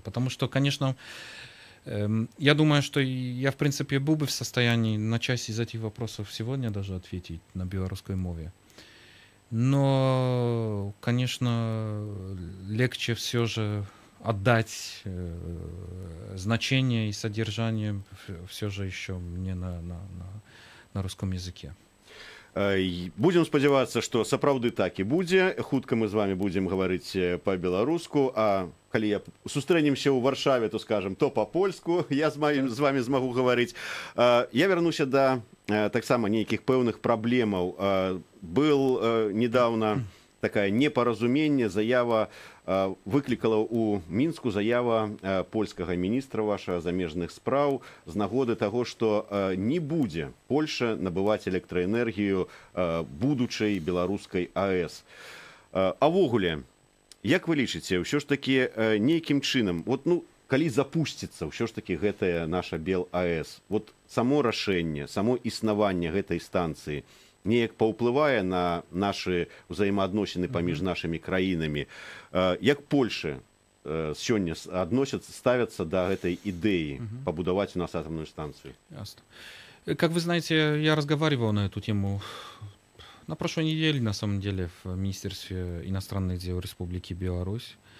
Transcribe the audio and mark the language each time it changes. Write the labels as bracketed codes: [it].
[ru] Потому что, конечно, я думаю, что я, в принципе, был бы в состоянии на часть из этих вопросов сегодня даже ответить на белорусской мове. Но, конечно, легче все же отдать значение и содержание все же еще мне на русском языке. [be] Будем спадзявацца, што сапраўды так і будзе. Хутка мы з вами будзем гаварыць па-беларуску, а калі я сустрэнемся ў Варшаве, то скажем, то па-польску я з вами змагу гаварыць. Я вярнуся да таксама нейкіх пэўных праблемаў. Был недавно такая непаразуменне, заява выклікала ў Мінску заява польскага міністра вашага замежных спраў з нагоды таго, што не будзе Польша набываць электраэнергію будучай беларускай АЭС. А ввогуле, як вы лічыце, ўсё ж такі нейкім чынам, вот, ну, калі запусціцца ўсё ж такі гэтая наша БелАЭС, вот само рашэнне, само існаванне гэтай станцыі неяк паўплывае на нашы ўзаемаадносіны паміж нашымі краінамі. Як Польша сёння [ru] ставятся до этой идеи побудовать у нас атомную станцию? Ясно. Как вы знаете, я разговаривал на эту тему на прошлой неделе, на самом деле, в Министерстве иностранных дел Республики Беларусь.